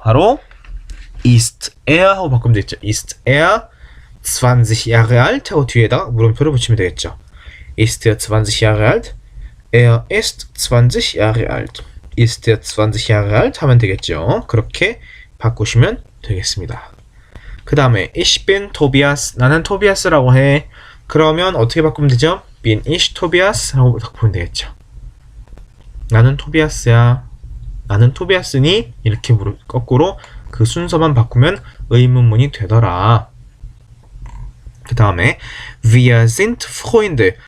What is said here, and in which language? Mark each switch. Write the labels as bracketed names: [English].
[Korean] 바로 ist er 하고 바꾸면 되겠죠. [German] ist er 20 Jahre alt [Korean] 하고 뒤에다가 물음표를 붙이면 되겠죠. [German] ist er 20 Jahre alt? Er ist 20 Jahre alt. ist er 20 Jahre alt? [Korean] 하면 되겠죠. 그렇게 바꾸시면 되겠습니다. 그 다음에 [German] ich bin Tobias. [Korean] 나는 토비아스라고 해. 그러면 어떻게 바꾸면 되죠? [German] bin ich Tobias? [Korean] 라고 바꾸면 되겠죠. 나는 토비아스야. 나는 토비아스니? 이렇게 거꾸로 그 순서만 바꾸면 의문문이 되더라. 그 다음에 [German] wir sind Freunde.